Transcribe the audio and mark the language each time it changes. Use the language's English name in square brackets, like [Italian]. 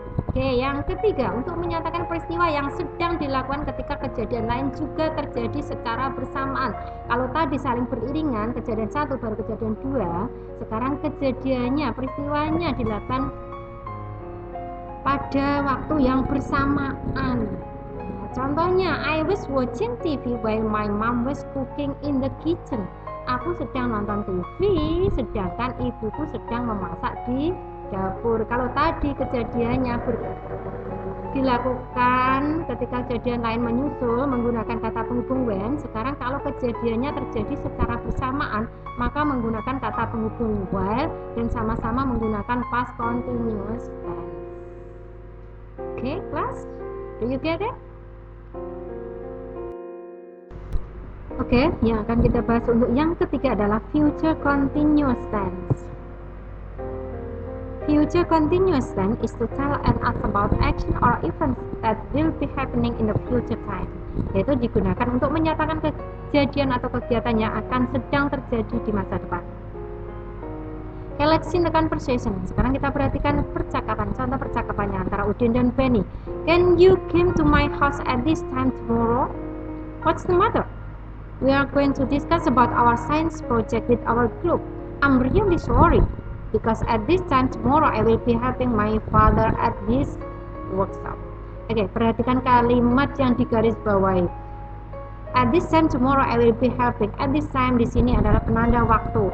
[Indonesian] Oke, yang ketiga, untuk menyatakan peristiwa yang sedang dilakukan ketika kejadian lain juga terjadi secara bersamaan. Kalau tadi saling beriringan, kejadian satu baru kejadian dua, sekarang kejadiannya, peristiwanya dilakukan pada waktu yang bersamaan. Contohnya, [English] I was watching TV while my mom was cooking in the kitchen. [Indonesian] Aku sedang nonton TV, sedangkan ibuku sedang memasak di dapur. Kalau tadi kejadiannya dilakukan ketika kejadian lain menyusul menggunakan kata penghubung when, sekarang kalau kejadiannya terjadi secara bersamaan, maka menggunakan kata penghubung while dan sama-sama menggunakan past continuous tense. Oke, [English] class? Do you get it? [Indonesian] Oke, yang akan kita bahas untuk yang ketiga adalah future continuous tense. [English] Future continuous tense is to tell and ask about action or events that will be happening in the future time. [Indonesian] Yaitu digunakan untuk menyatakan kejadian atau kegiatan yang akan sedang terjadi di masa depan. [English] Okay, let's see the conversation. [Indonesian] Sekarang kita perhatikan percakapan. Contoh percakapannya antara Udin dan Benny. [English] Can you come to my house at this time tomorrow? What's the matter? We are going to discuss about our science project with our group. I'm really sorry, because at this time tomorrow I will be helping my father at his workshop. [Indonesian] Oke, perhatikan kalimat yang digaris bawahi. [English] At this time tomorrow I will be helping. At this time [Indonesian] di sini adalah penanda waktu.